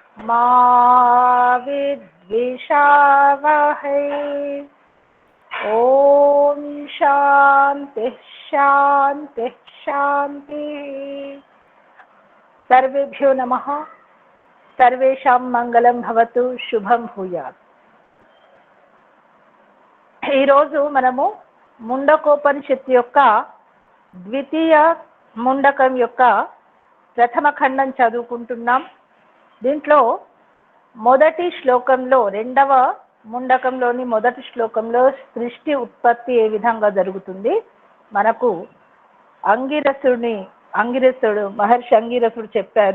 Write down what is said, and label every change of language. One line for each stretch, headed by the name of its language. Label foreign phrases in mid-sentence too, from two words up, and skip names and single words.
Sanskrit: मा विद्विषावहै। ओम शांति शांति शांति। सर्वेभ्यो नमः। सर्वेषां मंगलं भवतु, శుభం భూయాత్.
Telugu: ఈరోజు మనము ముండకోపనిషత్తు యొక్క ద్వితీయ ముండకం యొక్క ప్రథమ ఖండం చదువుకుంటున్నాం. దీంట్లో మొదటి శ్లోకంలో, రెండవ ముండకంలోని మొదటి శ్లోకంలో సృష్టి ఉత్పత్తి ఏ విధంగా జరుగుతుంది, మనకు మహర్షి అంగిరసుడు చెప్పారు.